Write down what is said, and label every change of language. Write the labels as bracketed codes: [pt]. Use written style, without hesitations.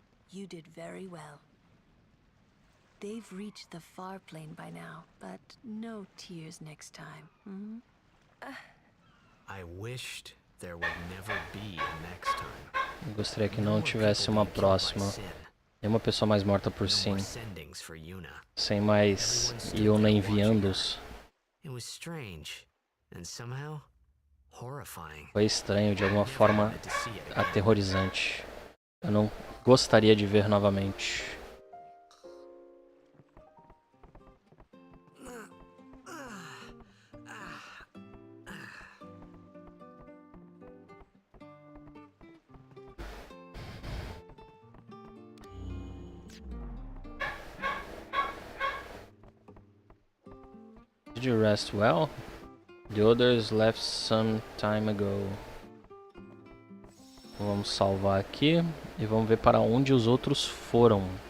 [en] You did very well. They've reached the far plane by now, but no tears next time. Hmm? I wished there would never be a next time. [pt] Eu gostaria que não tivesse uma próxima. Nenhuma pessoa mais morta por Sin. Sem mais Yuna enviando-os. It was strange and somehow horrifying. Foi estranho, de alguma forma aterrorizante. Eu não gostaria de ver novamente. [en] Did you rest well? The others left some time ago. [pt] Vamos salvar aqui e vamos ver para onde os outros foram.